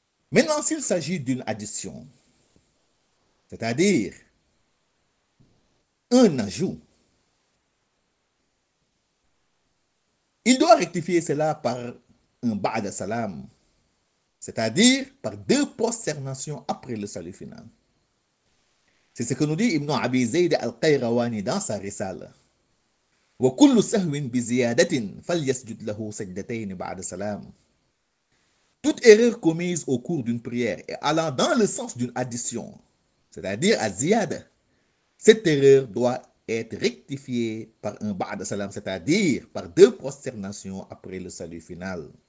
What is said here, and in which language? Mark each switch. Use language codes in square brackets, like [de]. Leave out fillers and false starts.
[fr] Maintenant, s'il s'agit d'une addition, c'est-à-dire un ajout, il doit rectifier cela par un ba'da salam, c'est-à-dire par deux prosternations après le salut final. C'est ce que nous dit Ibn Abi Zayd al-Qayrawani dans sa risale. [ar] وكل سهو بزيادة فليسجد له سجدتين بعد سلام. [fr] Toute erreur commise au cours d'une prière et allant dans le sens d'une addition, c'est-à-dire à ziyada, cette erreur doit être rectifiée par un ba'da salam, c'est-à-dire par deux prosternations après le salut final.